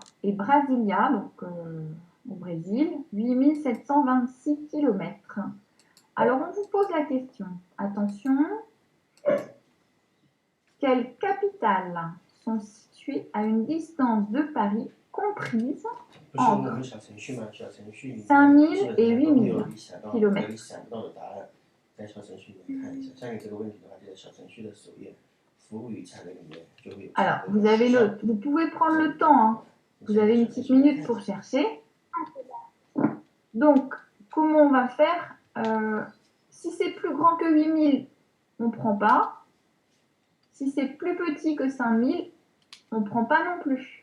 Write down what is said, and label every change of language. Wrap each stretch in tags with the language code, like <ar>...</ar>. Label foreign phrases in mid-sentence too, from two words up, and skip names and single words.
<fr>Et Brasilia, donc au Brésil, 8726 km. Alors, on vous pose la question. Attention. Quelles capitales sont situées à une distance de Paris comprise</fr> <zh>不是我们小程序吗？小程序里面</zh> <fr>5000 et</fr> <zh>基本上都没有</zh> <fr>8000</fr> <zh>你想到</zh> <fr>kilomètres</fr> <zh>你想不到的答案，在小程序里面看一下。像你这个问题的话，就在小程序的首页服务与产品里面就会有。</zh> <fr>Alors, vous pouvez prendre le temps, hein. Vous avez une petite minute pour chercher. Donc, comment on va faire? Si c'est plus grand que 8000, on ne prend pas. Si c'est plus petit que 5000, on ne prend pas non plus.</fr>